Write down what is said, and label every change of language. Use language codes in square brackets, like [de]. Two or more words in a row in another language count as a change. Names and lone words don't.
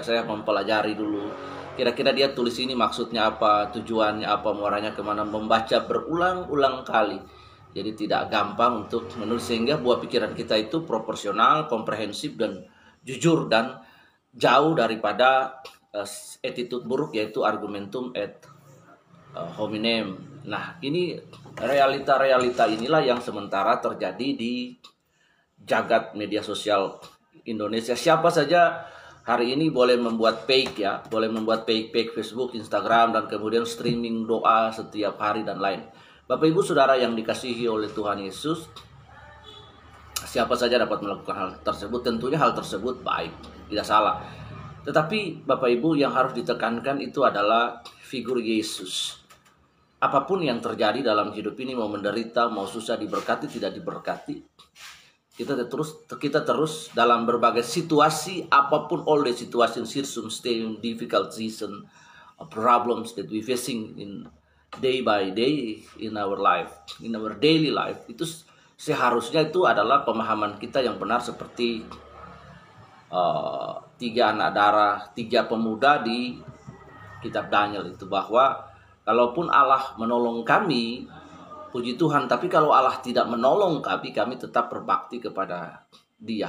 [id] Saya mempelajari dulu kira-kira dia tulis ini maksudnya apa, tujuannya apa, muaranya kemana, membaca berulang-ulang kali. Jadi tidak gampang untuk menulis, sehingga buah pikiran kita itu proporsional, komprehensif, dan jujur, dan jauh daripada attitude buruk, yaitu [la] argumentum ad hominem. [id] Nah, ini realita-realita inilah yang sementara terjadi di jagat media sosial Indonesia. Siapa saja hari ini boleh membuat page, ya, boleh membuat page Facebook, Instagram, dan kemudian streaming doa setiap hari dan lain. Bapak Ibu Saudara yang dikasihi oleh Tuhan Yesus, siapa saja dapat melakukan hal tersebut. Tentunya hal tersebut baik, tidak salah. Tetapi Bapak Ibu, yang harus ditekankan itu adalah figur Yesus. Apapun yang terjadi dalam hidup ini, mau menderita, mau susah, diberkati, tidak diberkati, kita terus dalam berbagai situasi, apapun, [en] all the situation, circumstance, difficult season, problems that we facing in day by day in our life, in our daily life, [id] itu seharusnya itu adalah pemahaman kita yang benar, seperti tiga anak darah, tiga pemuda di kitab Daniel itu, bahwa kalaupun Allah menolong kami, puji Tuhan, tapi kalau Allah tidak menolong kami tetap berbakti kepada Dia.